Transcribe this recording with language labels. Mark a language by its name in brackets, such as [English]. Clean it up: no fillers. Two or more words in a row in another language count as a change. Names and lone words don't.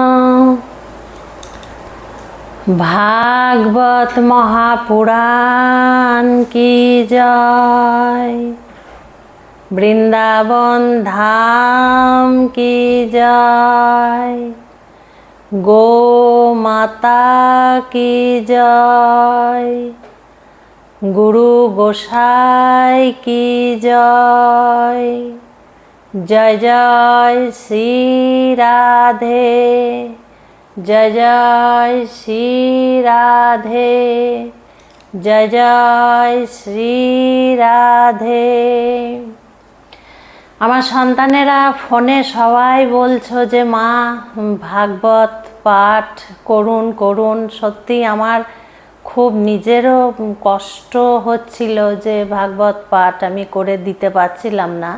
[Hindi] भागवत महापुराण की जय, वृंदावन धाम की जय, गो माता की जय, गुरु गोसाई की जय। जय जय श्री राधे, जय जय श्री राधे, जय जय श्री राधे। [Bangla] আমার সন্তানেরা ফোনে সবাই বলছো যে মা ভাগবত পাঠ করুন করুন। সত্যি আমার খুব নিজেরও কষ্ট হচ্ছিল যে ভাগবত পাঠ আমি করে দিতে পারছিলাম না।